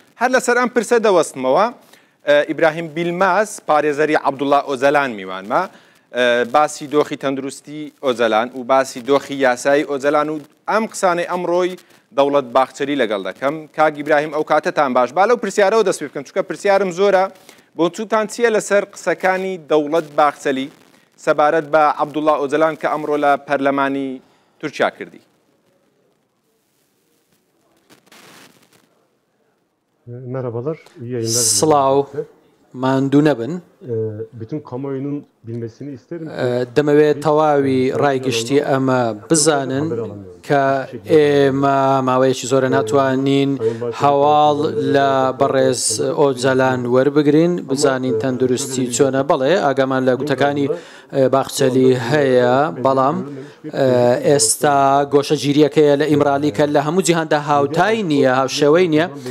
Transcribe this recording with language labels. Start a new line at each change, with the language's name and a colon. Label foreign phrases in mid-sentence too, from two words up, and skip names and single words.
Central Kurdish: هەر لەسەر ئەم پرسە دەوەستمەوە ئیبراهیم بیلماس پارێزەری عەبدوڵڵا ئۆزەلان میوانمە باسی دۆخی تەندروستی ئۆزەلان و باسی دۆخی یاسایی ئۆزەلان و ئەم قسانەی ئەمڕۆی دەوڵەت باخچەری لەگەڵ دەکەم. کاک ئیبراهیم ئەو کاتەتان باش با لەو پرسیارەوە دەست پێ بکەم چونکە پرسیارم زۆرە بۆ چوتان چییە لەسەر قسەکانی دەوڵەت باخچەلی سەبارەت بە عەبدوڵڵا ئۆزەلان کە ئەمڕۆ لە پەرلەمانی تورکیا کردی.
Turkish: Merhabalar, iyi yayınlar.
Central Kurdish: Sڵاو ماندوو نەبن.
Turkish: Bütün kamuoyunun bilmesini isterim.
Central Kurdish: دەمەوێت تەواوی ڕایگشتی ئەمە بزانن کە ئێمە ماوەیەکی زۆرە ناتوانین هەواڵ لە بەڕێز ئۆزەلان وەربگرین بزانین تەندروستی چۆنە. بەڵێ ئاگامان لە گوتەکانی باخچەلی هەیە، بەڵام ئێستا گۆشەگیریەکەیە لە ئیمرالی کە لە هەموو جیهاندا هاوتای نییە، هاوشێوەی نییە.